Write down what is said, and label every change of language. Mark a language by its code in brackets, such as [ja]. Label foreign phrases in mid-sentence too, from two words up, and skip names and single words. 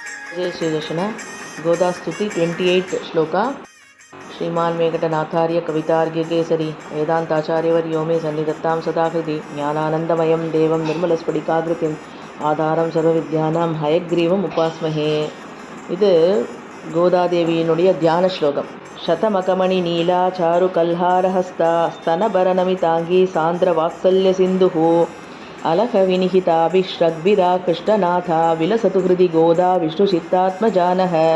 [sa] जय श्री कृष्ण. गोदास्तुति 28th श्लोका. श्रीमान वेंकटनाथार्य कवितार्घ्यकेसरी वेदांताचार्यवर्यो मे सन्निधत्तां सदा हृदि ज्ञानानन्दमयं देवं निर्मलस्फटिकाकृतिम् आधारं सर्वविद्यानां हयग्रीवम् उपास्महे. [ta] இது கோதாதேவியினுடைய தியான ஸ்லோகம். [sa] शतमखमणि नीला चारु कल्हारहस्ता स्तनभरनमिताङ्गी सान्द्र वात्सल्य सिन्धुः अलक विनिहिताभिःस्रग्भिरा कृष्णनाथा विलसतु हृदि गोदा विष्णु चित्तात्मजा नः.